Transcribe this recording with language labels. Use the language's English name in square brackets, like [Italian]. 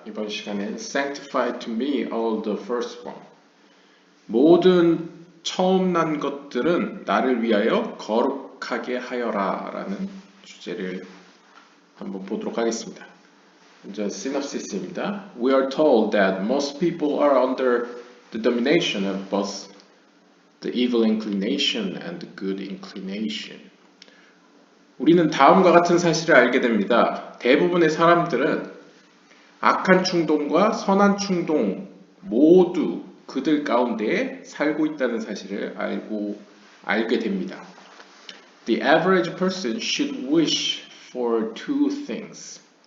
[Korean] 이번 시간엔 [English] Sanctify to me all the firstborn. [Korean] 모든 처음 난 것들은 나를 위하여 거룩하게 하여라 라는 주제를 한번 보도록 하겠습니다. 먼저 시놉시스입니다. [English] We are told that most people are under the domination of both the evil inclination and the good inclination. [Korean] 우리는 다음과 같은 사실을 알게 됩니다. 대부분의 사람들은 악한 충동과 선한 충동 모두 그들 가운데에 살고 있다는 사실을 알게 됩니다. [English] The average person should wish for two things.